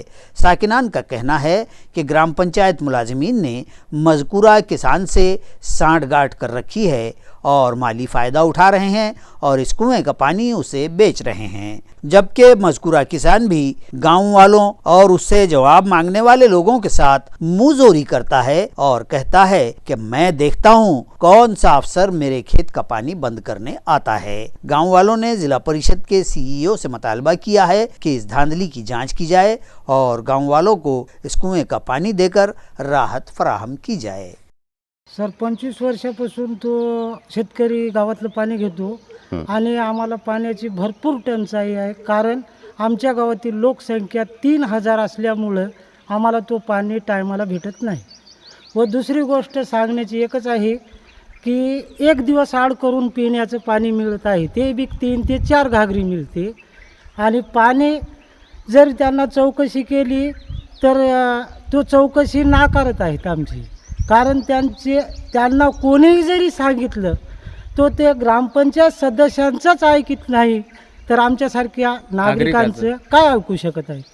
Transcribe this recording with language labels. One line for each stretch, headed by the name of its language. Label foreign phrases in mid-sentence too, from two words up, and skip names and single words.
Urdu: ساکنان کا کہنا ہے کہ گرام پنچایت ملازمین نے مذکورہ کسان سے سانٹھ گانٹھ کر رکھی ہے اور مالی فائدہ اٹھا رہے ہیں اور اس کنویں کا پانی اسے بیچ رہے ہیں، جبکہ مذکورہ کسان بھی گاؤں والوں اور اس سے جواب مانگنے والے لوگوں کے ساتھ منہ زوری کرتا ہے اور کہتا ہے کہ میں دیکھتا ہوں کون سا افسر میرے کھیت کا پانی بند کرنے آتا ہے۔ گاؤں والوں نے ضلع پریشد کے CEO سے مطالبہ کیا ہے کہ اس دھاندلی کی جانچ کی جائے اور گاؤں والوں کو اس کنویں کا پانی دے کر راحت فراہم کی جائے۔
Marathi: सर 25 वर्षापासून तो शेतकरी गावातलं पाणी घेतो आणि आम्हाला पाण्याची भरपूर टंचाई आहे, कारण आमच्या गावातील लोकसंख्या 3000 असल्यामुळं आम्हाला तो पाणी टायमाला भेटत नाही। व दुसरी गोष्ट सांगण्याची एकच आहे की एक दिवस आड करून पिण्याचं पाणी मिळत आहे, ते बी 3 ते 4 घागरी मिळते, आणि पाणी जर त्यांना चौकशी केली तर तो चौकशी नाकारत आहेत आमची, कारण त्यांना कोणीही जरी सांगितलं तो ते ग्रामपंचायत सदस्यांचंच ऐकत नाही, तर आमच्यासारख्या नागरिकांचं काय ऐकू शकत आहे।